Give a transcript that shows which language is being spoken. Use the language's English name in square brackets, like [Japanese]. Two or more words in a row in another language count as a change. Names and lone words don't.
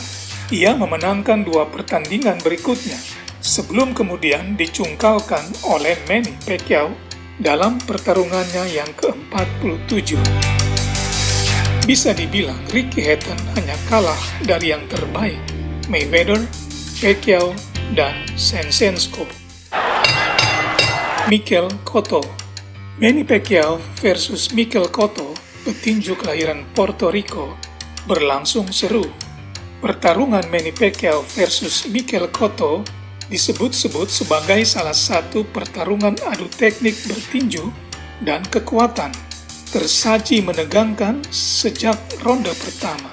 [Indonesian] Ia memenangkan 2 pertandingan berikutnya, sebelum kemudian dicungkalkan oleh Manny Pacquiao dalam pertarungannya yang ke-47. Bisa dibilang Ricky Hatton hanya kalah dari yang terbaik, Mayweather, Pacquiao, dan Shevchenko. Mikel Cotto. Manny Pacquiao versus Mikel Cotto, petinju kelahiran Puerto Rico, berlangsung seru. Pertarungan Manny Pacquiao versus Mikel Cotto disebut-sebut sebagai salah satu pertarungan adu teknik bertinju dan kekuatan, tersaji menegangkan sejak ronde pertama.